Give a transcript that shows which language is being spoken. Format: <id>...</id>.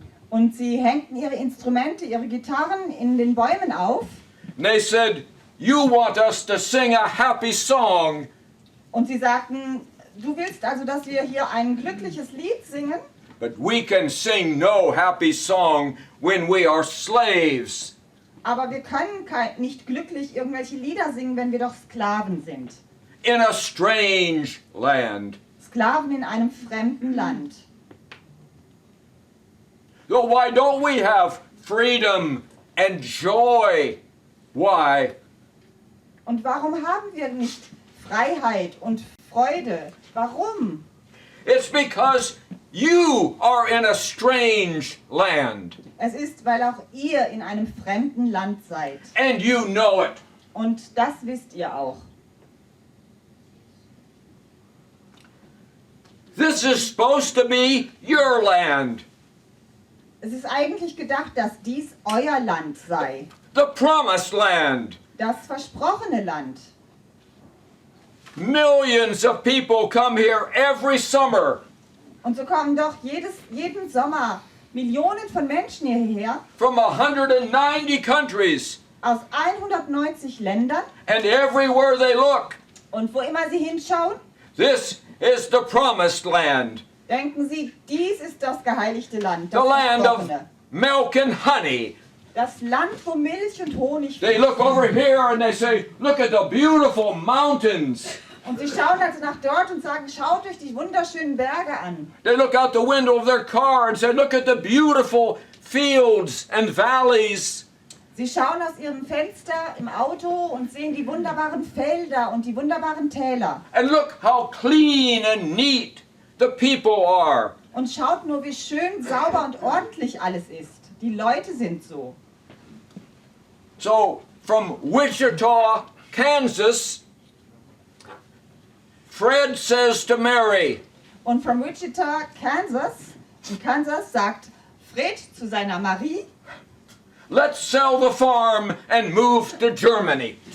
<de>Und sie hängten ihre Instrumente, ihre Gitarren in den Bäumen auf.</de> <en>And they said, "You want us to sing a happy song,</en> <de>Und sie sagten, du willst also, dass wir hier ein glückliches Lied singen?</de> <en>but we can sing no happy song when we are slaves."</en> <de>Aber wir können nicht glücklich irgendwelche Lieder singen, wenn wir doch Sklaven sind.</de> <en>In a strange land.</en> <de>Sklaven in einem fremden Land.</de> <en>So why don't we have freedom and joy? Why?</en> <de>Und warum haben wir nicht Freiheit und Freude? Warum?</de> <en>It's because you are in a strange land,</en> <de>Es ist, weil auch ihr in einem fremden Land seid.</de> <en>and you know it.</en> <de>Und das wisst ihr auch.</de> <en>This is supposed to be your land,</en> <de>Es ist eigentlich gedacht, dass dies euer Land sei.</de> <en>the promised land.</en> <de>Das versprochene Land.</de> <en>Millions of people come here every summer</en> <de>Und so kommen doch jeden Sommer Millionen von Menschen hierher</de> <en>from 190 countries,</en> <de>aus 190 Ländern.</de> <en>and everywhere they look,</en> <de>Und wo immer sie hinschauen,</de> <en>this is the promised land,</en> <de>denken sie, dies ist das geheiligte Land,</de> <en>the</en> <de>das</de> <en>land of</en> <de>Versprochene.</de> <en>milk and honey.</en> <de>Das Land, wo Milch und Honig</de> <en>They look over here and they say, "Look at the beautiful mountains."</en> <de>Und sie schauen also nach dort und sagen, schaut euch die wunderschönen Berge an.</de> <en>They look out the window of their car and say, "Look at the beautiful fields and valleys."</en> <de>Sie schauen aus ihrem Fenster im Auto und sehen die wunderbaren Felder und die wunderbaren Täler.</de> <en>And look how clean and neat the people are.</en> <de>Und schaut nur, wie schön, sauber und ordentlich alles ist. Die Leute sind so. So, from Wichita, Kansas, Fred says to Mary, Und von Wichita, Kansas, in Kansas sagt Fred zu seiner Marie,</de> <en>let's sell the farm and move to Germany.</en>